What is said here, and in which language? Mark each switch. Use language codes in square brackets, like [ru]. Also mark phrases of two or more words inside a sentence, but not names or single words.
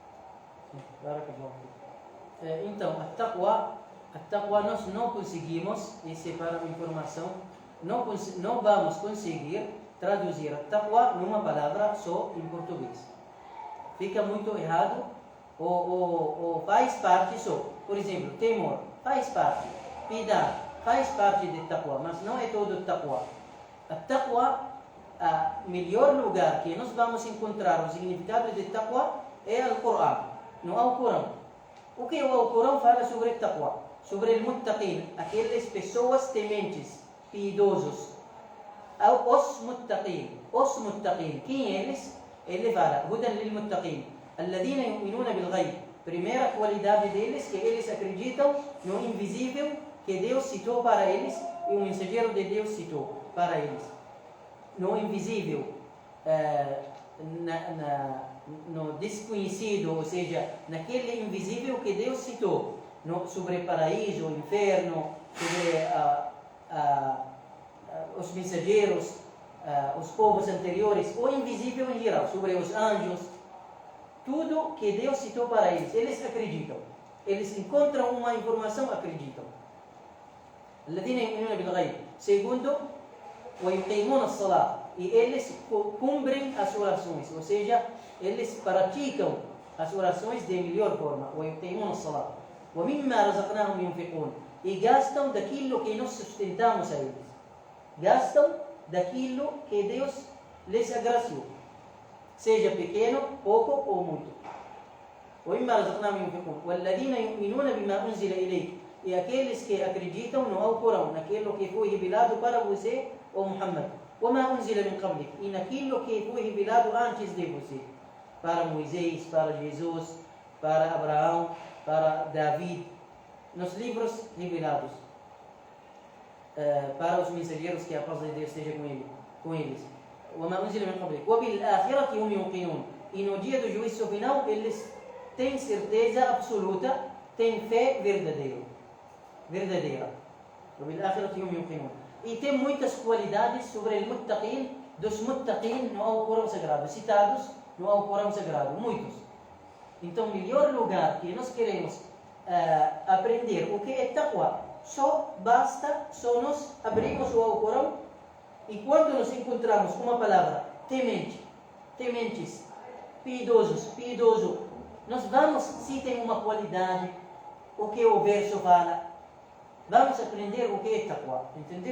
[pt] Então, a taqwa nós não conseguimos, isso é para a informação, não vamos conseguir traduzir a taqwa numa palavra só em português. Fica muito errado, ou faz parte só. Por exemplo, temor faz parte, piedade faz parte de taqwa, mas não é todo taqwa. A taqwa, o melhor lugar que nós vamos encontrar o significado de taqwa é o Corão, no Alcorão. O que o Alcorão fala sobre taqwa? Sobre o muttaqin, aquelas pessoas tementes, piedosos. Os muttaqin, quem eles? Ele fala, [ar] هدى للمتقين الذين يؤمنون بالغيب. [pt] Primeira qualidade deles, que eles acreditam no invisível que Deus citou para eles e o mensageiro de Deus citou para eles. No invisível, no desconhecido, ou seja, naquele invisível que Deus citou, sobre o paraíso, o inferno, sobre os mensageiros, os povos anteriores, o invisível em geral, sobre os anjos, tudo que Deus citou para eles, eles acreditam. Eles encontram uma informação, acreditam. Segundo, [ar] ويقيمون الصلاة, [pt] e eles cumprem as orações, ou seja, eles praticam as orações de melhor forma. [ar] ويقيمون الصلاة ومما رزقناهم ينفقون, [pt] e gastam daquilo que nós sustentamos a eles. Gastam daquilo que Deus lhes agraciou, seja pequeno, pouco ou muito. [ar] ومما رزقناهم ينفقون والذين يؤمنون بما أنزل إليك, [pt] e aqueles que acreditam no Alcorão, naquilo que foi revelado para você, ó Muhammad, [ar] وما أنزل من قبلك, [pt] e naquilo que foi revelado antes de você, para Moisés, para Jesus, para Abraão, para David, nos livros revelados, para os mensageiros, que a paz de Deus esteja com eles. [ar] وما أنزل من قبلك وبالآخرة هم يوقنون, [pt] e no dia do juízo final eles têm certeza absoluta, têm fé verdadeira. [ar] وبالآخرة هم يوقنون. [pt] E tem muitas qualidades sobre o muttaqin, dos muttaqin no Alcorão Sagrado, citados no Alcorão Sagrado, muitos. Então, o melhor lugar que nós queremos aprender o que é taqwa, só nós abrimos o Alcorão, e quando nós encontramos uma palavra tementes, piedoso, nós vamos, se tem uma qualidade, o que o verso fala, vamos aprender o que é taqwa, entendeu?